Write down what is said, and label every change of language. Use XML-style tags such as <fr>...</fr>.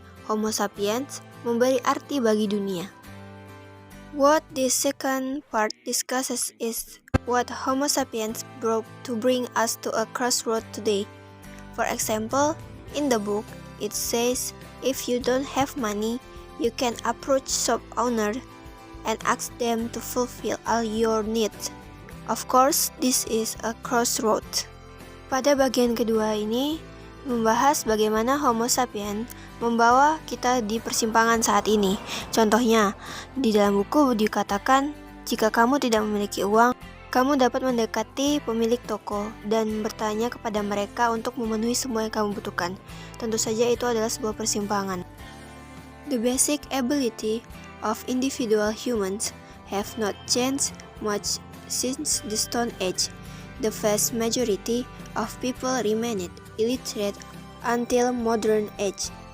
<id>Homo sapiens memberi arti bagi dunia.</id> <en>What this second part discusses is what Homo sapiens brought to bring us to a crossroad today. For example, in the book, it says if you don't have money, you can approach shop owner and ask them to fulfill all your needs. Of course, this is a crossroad.</en> <id>Pada bagian kedua ini membahas bagaimana Homo sapiens membawa kita di persimpangan saat ini. Contohnya, di dalam buku dikatakan, jika kamu tidak memiliki uang, kamu dapat mendekati pemilik toko dan bertanya kepada mereka untuk memenuhi semua yang kamu butuhkan. Tentu saja itu adalah sebuah persimpangan.</id> <en>The basic ability of individual humans have not changed much since the Stone Age. The vast majority of people remained illiterate until modern age.</en>